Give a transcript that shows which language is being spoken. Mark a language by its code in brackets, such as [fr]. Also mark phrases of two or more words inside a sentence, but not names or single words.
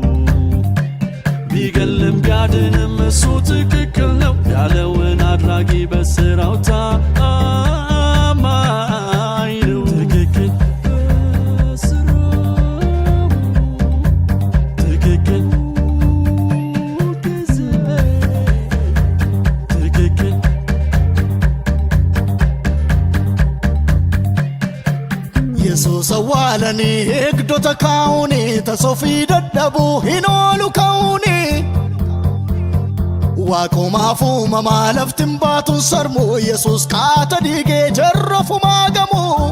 [am] ቢገልም ቢያድንም እሱ ትክክል ነው፣ ያለውን አድራጊ በስራው ታማኝ ነው። ትክክል በስራው ትክክል ጊዜ ትክክል [om] Yesuus awwaalanii eegdota kaa'uuni, tasofii dadhabuu hin oolu ka'uuni. Waaqumaaf uumamaa lafti hin baatuun sarmu, Yesuus kaata dhiigee jarrafumaa gamu.